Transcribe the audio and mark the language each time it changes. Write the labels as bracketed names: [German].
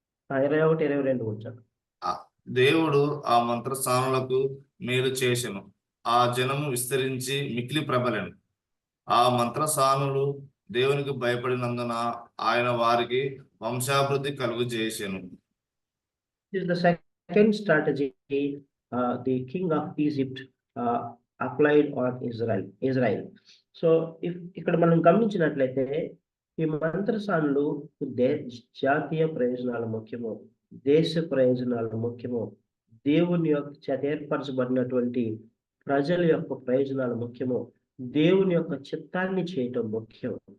[Telugu] 21-22 వచ్చాడు. దేవుడు ఆ మంత్రసానులకు మేలు చేసెను, ఆ జనము విస్తరించి మిక్కిలి ప్రబలెను. ఆ మంత్రసానులు దేవునికి భయపడినందున ఆయన వారికి వంశాభివృద్ధి కలుగు చేసెను. [English] The second strategy the king of Egypt applied on Israel. [Telugu] So ఇక్కడ మనం గమనించినట్లయితే ఈ మంత్రసానులు జాతీయ ప్రయోజనాలు ముఖ్యము, దేశ ప్రయోజనాలు ముఖ్యము, దేవుని యొక్క చేత ఏర్పరచబడినటువంటి ప్రజల యొక్క ప్రయోజనాలు ముఖ్యము, దేవుని యొక్క చిత్తాన్ని చేయటం ముఖ్యం.